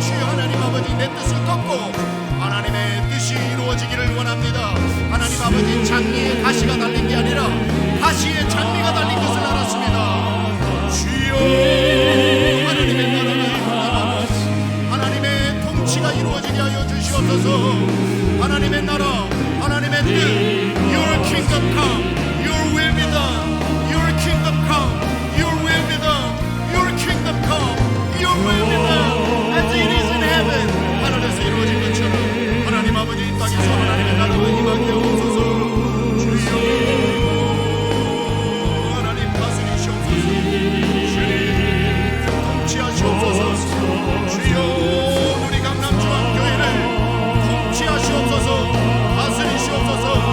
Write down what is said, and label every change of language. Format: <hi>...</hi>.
<ko>주여 하나님 아버지, 내 뜻을 꺾고 하나님의 뜻이 이루어지기를 원합니다. 하나님 아버지, 장미에 가시가 달린 게 아니라 가시에 장미가 달린 것을 알았습니다. 주여, 하나님의 나라가 하나님의 통치가 이루어지게 하여 주시옵소서. 하나님의 나라, 하나님의 뜻,</ko> <en>Your kingdom come, Your will be done. Your kingdom come, Your will be done. Your kingdom come, Your will be done, as it is in heaven.</en> <ko>하늘에서 이루어진 것처럼 하나님 아버지, 이 땅에서 하나님의 나라가 임하게 하옵소서. 주여, 하나님 다스리시옵소서. 주님 통치하시옵소서. 주여, 우리 강남중앙교회를 통치하시옵소서. 다스리시옵소서.</ko>